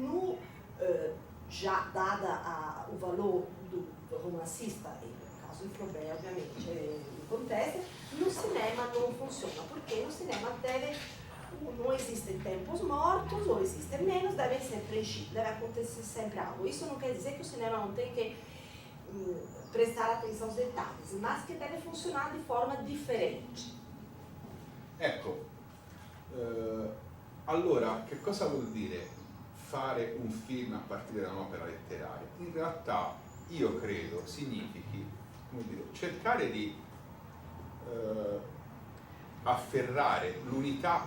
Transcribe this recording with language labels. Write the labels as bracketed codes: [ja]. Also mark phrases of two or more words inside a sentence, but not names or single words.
[pt] já dada o valor do romancista, no caso do Flaubert, obviamente, acontece, no cinema não funciona, porque no cinema não existem tempos mortos, ou existem menos, devem ser preenchidos, deve acontecer sempre algo. Isso não quer dizer que o cinema não tem que prestar atenção aos detalhes, mas [it] che deve funzionare di forma differente. Ecco, allora che cosa vuol dire fare un film a partire da un'opera letteraria? In realtà io credo significhi, come dire, cercare di afferrare l'unità